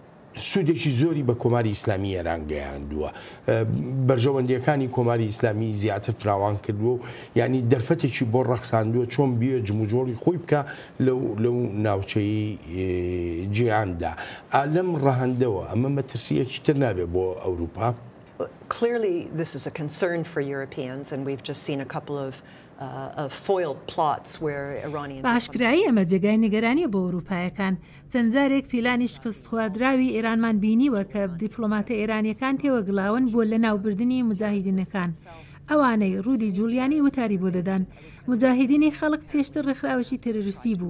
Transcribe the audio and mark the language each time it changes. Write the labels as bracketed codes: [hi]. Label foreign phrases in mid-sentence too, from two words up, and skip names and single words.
[ckb] سوودێکی زۆری بە کۆماری ئیسلامی ئێران گەیاندووە بەرژەوەندیەکانی کۆماری ئیسلامی زیاتر فراوان کردووە و ینی دەرفەتێکی بۆ ڕەخساندووە چۆن بیە جموجۆڵی خۆی بکە لەو ناوچەی جیهاندا لەم ڕەهەندەوە ئەمە مەترسیەکی تر نابێت بۆ ئەوروپا. [en] Clearly, this is a concern for Europeans, and we've just seen a couple of foiled plots where Iranian. [ckb] باشکرایی ئەمە جێگای نیگەرانیە بۆ ئەوروپایەکان. چەند جارێک پیلانی شکست خواردراوی ئێرانمان بینیوە کە دیپلۆماتە ئێرانیەکان تێوەگڵاون بۆ لەناوبردننی مجاهیدینەکان. ئەوانەی ڕوودی جولیانی وتاری بۆ دەدان. مجاهیدینی خەڵک پێشتر ڕێکخراوەشی تەرۆریستی بوو.